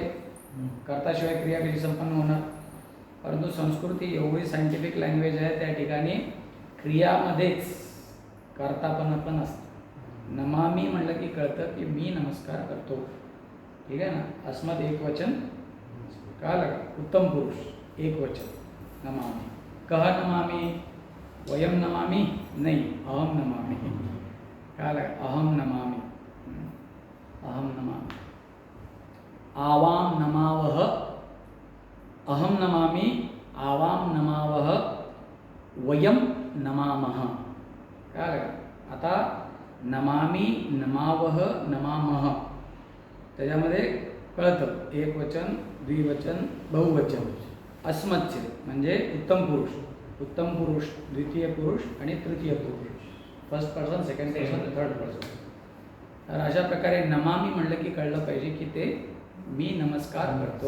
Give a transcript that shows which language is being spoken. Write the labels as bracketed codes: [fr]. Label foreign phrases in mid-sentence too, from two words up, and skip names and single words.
[mr] करताशिवाय क्रिया कशी संपन्न होणार? परंतु संस्कृत ही एवढी [en] scientific language [mr] आहे, त्या ठिकाणी क्रियामध्येच कर्तापणा पण असतं. नमामी म्हणलं की कळतं की मी नमस्कार करतो. ठीक आहे ना. अस्मद एक वचन कळलं? उत्तम पुरुष एक वचन नमामी. [sa] कह नमामी, वयम नमामी नाही, अहम नमामी. कळलं? अहम नमामी. अहम नमामी. आवाम नमावह. अहम नमामि, आवाम नमावह, वयम नमामः. [mr] काय? आता [sa] नमामि, नमावह, नमामः [mr] त्याच्यामध्ये कळतं एक वचन, द्विवचन, बहुवचन. अस्मत्य म्हणजे उत्तम पुरुष, उत्तम पुरुष, द्वितीय पुरुष आणि तृतीय पुरुष. [en] first person, second person, third person. [mr] तर अशा प्रकारे नमामी म्हणलं की कळलं पाहिजे की ते मी नमस्कार करतो.